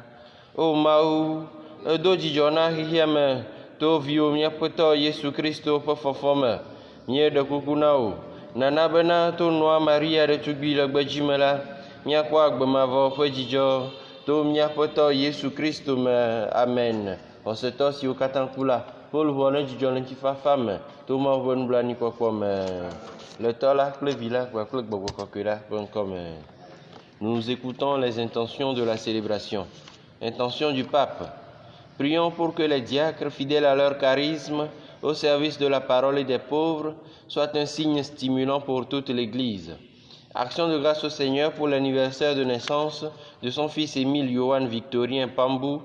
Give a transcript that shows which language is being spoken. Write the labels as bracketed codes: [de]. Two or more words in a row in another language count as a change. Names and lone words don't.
[ee] O Mawu, edo dzidzɔ na xexea me to viwo míaƒetɔ Yesu Kristo ƒe fɔfɔ me, míeɖe kuku na wò, nana bena to nɔa Maria ɖetugbui le gbedzi me la, míakpɔ agbemavɔ ƒe dzidzɔ to míaƒetɔ Yesu Kristo me, amen. Xɔsetɔ siwo katã ku la, woluʋɔ ne dzidzɔ le ŋutifafa me to Mawu ƒe nublanuikpɔkpɔ me, le Tɔ la kple Vi la kple Gbɔgbɔ Kɔkɔe la ƒe ŋkɔme. [fr] Nous écoutons les intentions de la célébration. Intention du pape. Prions pour que les diacres, fidèles à leur charisme, au service de la parole et des pauvres, soient un signe stimulant pour toute l'Église. Action de grâce au Seigneur pour l'anniversaire de naissance de son fils Émile Johan Victorien Pambou.